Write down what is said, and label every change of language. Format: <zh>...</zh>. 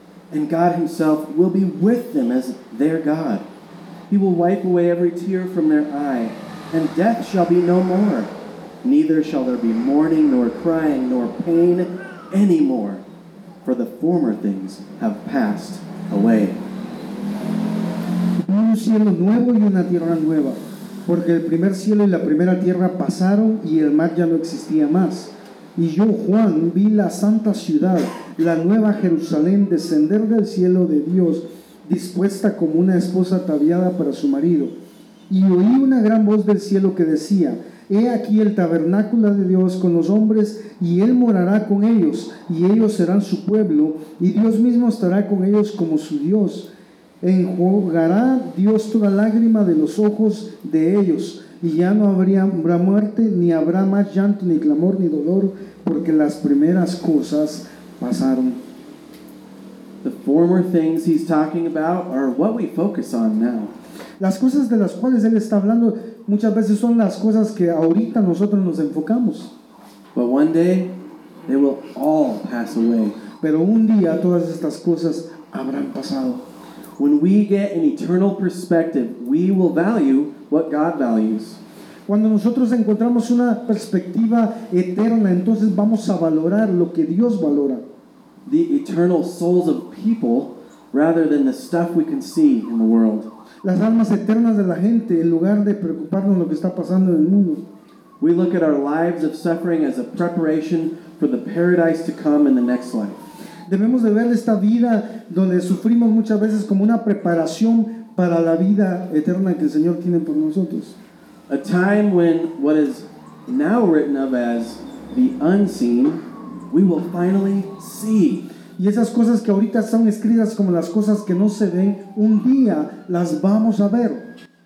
<en>And God himself will be with them as their God. He will wipe away every tear from their eye, and death shall be no more. Neither shall there be mourning, nor crying, nor pain anymore. For the former things have passed away.</en> <es>Un cielo nuevo y una tierra nueva, porque el primer cielo y la primera tierra pasaron y el mar ya no existía más. Y yo, Juan, vi la santa ciudad, la nueva Jerusalén, descender del cielo de Dios, dispuesta como una esposa ataviada para su marido. Y oí una gran voz del cielo que decía, He aquí el tabernáculo de Dios con los hombres, y Él morará con ellos, y ellos serán su pueblo, y Dios mismo estará con ellos como su Dios. Enjugará Dios toda lágrima de los ojos de ellos, y ya no habrá muerte, ni habrá más llanto, ni clamor, ni dolor, porque las primeras cosas pasaron.</es> <en>The former things he's talking about are what we focus on now.</en> <es>Las cosas de las cuales él está hablando muchas veces son las cosas que ahorita nosotros nos enfocamos.</es> <en>But one day, they will all pass away.</en> <es>Pero un día todas estas cosas habrán pasado.</es> <en>When we get an eternal perspective, we will value what God values.</en> <es>Cuando nosotros encontramos una perspectiva eterna, entonces vamos a valorar lo que Dios valora.</es> <en>The eternal souls of people rather than the stuff we can see in the world.</en> <es>las almas eternas de la gente en lugar de preocuparnos lo que está pasando en el mundo.</es> <en>We look at our lives of suffering as a preparation for the paradise to come in the next life.</en> <es>Debemos de ver esta vida donde sufrimos muchas veces como una preparación para la vida eterna que el Señor tiene por nosotros.</es> <en>A time when what is now written of as the unseen, we will finally see.</en> <es>Y esas cosas que ahorita son escritas como las cosas que no se ven, un día las vamos a ver.</es>